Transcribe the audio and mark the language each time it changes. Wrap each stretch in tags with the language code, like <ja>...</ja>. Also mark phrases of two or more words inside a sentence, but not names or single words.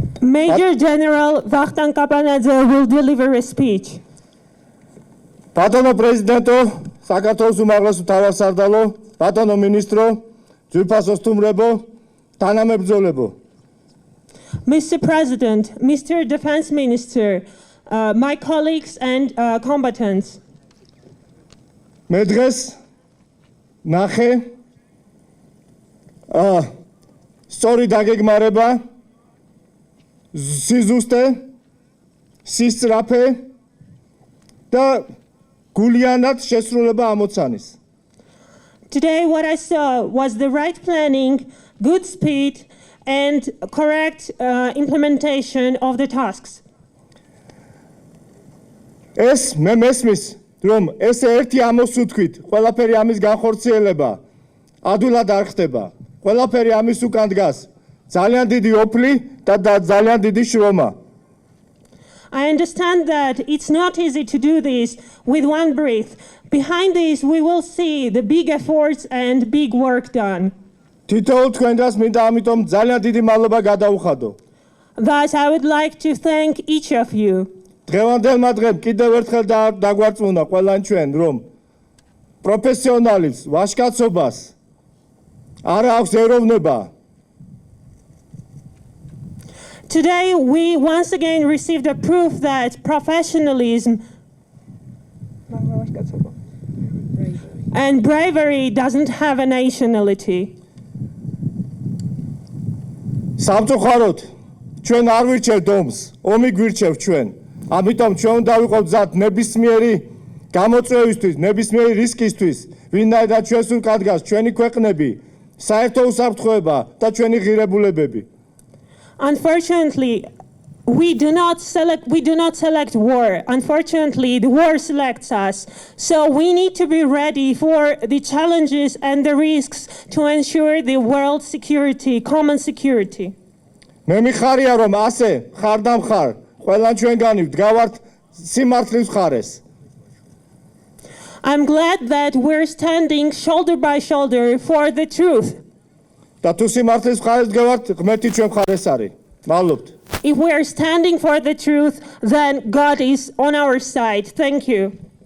<en>Major General Vahtan Kapanadze will deliver a speech.</en> <ka>ბატონო პრეზიდენტო, საქართველოს უმაღლესო თავარსარდალო, ბატონო მინისტრო, ძვირფასო სტუმრებო, თანამებრძოლებო.</ka> <en>Mr. President, Mr. Defense Minister, my colleagues and combatants.</en> <ka>მე დღეს ნახე სწორი დაგეგმარება, სიზუსტე, სისწრაფე და გულიანად შესრულება ამოცანის.</ka> <en>Today what I saw was the right planning, good speed and correct implementation of the tasks.</en> <ka>ეს მე მესმის, რომ ეს ერთი ამოსუთქვით, ყველაფერი ამის განხორციელება ადვილად არ ხდება. ყველაფერი ამის უკან დგას ძალიან დიდი ოფლი და ძალიან დიდი შრომა.</ka> <en>I understand that it's not easy to do this with one breath. Behind this, we will see the big efforts and big work done.</en> <ka>თითოეულ თქვენგანს მინდა ამიტომ ძალიან დიდი მადლობა გადაუხადო.</ka> <en>Thus, I would like to thank each of you.</en> <ka>დღევანდელმა დღემ კიდევ ერთხელ დაგვარწმუნა ყველან ჩვენ, რომ პროფესიონალიზმს, ვაჟკაცობას არ აქვს ეროვნება.</ka> <en>Today, we once again received the proof that professionalism and bravery doesn't have a nationality.</en> <ka>სამწუხაროდ, ჩვენ არ ვირჩევთ ომს, ომი გვირჩევთ ჩვენ. ამიტომ ჩვენ უნდა ვიყოთ მზად ნებისმიერი გამოწვევისთვის, ნებისმიერი რისკისთვის, ვინაიდან ჩვენს უკან დგას ჩვენი ქვეყნები, საერთო უსაფრთხოება და ჩვენი ღირებულებები.</ka> <en>Unfortunately, we do not select war. Unfortunately, the war selects us. So we need to be ready for the challenges and the risks to ensure the world security, common security.</en> <ka>მე მიხარია რომ ასე ხარდამხარ ყველან ჩვენგანი ვდგავართ სიმართლის მხარეს.</ka> <en>I'm glad that we're standing shoulder by shoulder for the truth.</en> <ka>და თუ სიმართლის მხარეს ვდგავართ, ღმერთი ჩვენ მხარეს არის. მადლობთ.</ka> <en>If we're standing for the truth, then God is on our side. Thank you.</en>